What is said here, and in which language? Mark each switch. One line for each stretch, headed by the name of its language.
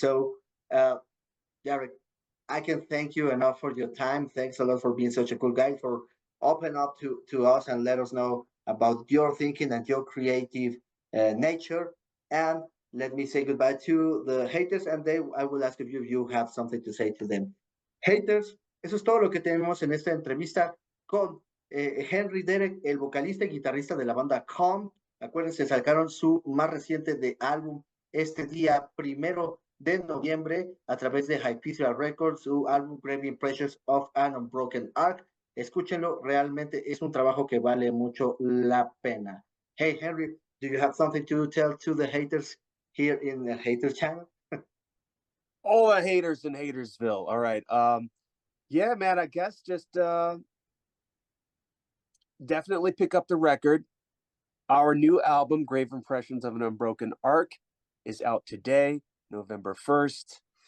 English: So, Derek, I can thank you enough for your time. Thanks a lot for being such a cool guy, for open up to us and let us know about your thinking and your creative nature. And let me say goodbye to the haters, and I will ask if you have something to say to them.
Spanish: Haters, eso es todo lo que tenemos en esta entrevista con Henry Derek, el vocalista y guitarrista de la banda Qaalm. Acuérdense, sacaron su más reciente de álbum este día 1 de noviembre a través de Hypaethral Records, su álbum Great Impressions of an Unbroken Arc. Escúchenlo, realmente es un trabajo que vale mucho la pena.
English: Hey, Henry, do you have something to tell to the haters here in the Haters channel? All the haters in Hatersville. All right. Yeah, man, I guess just definitely pick up the record. Our new album, Grave Impressions of an Unbroken Arc, is out today, November 1st.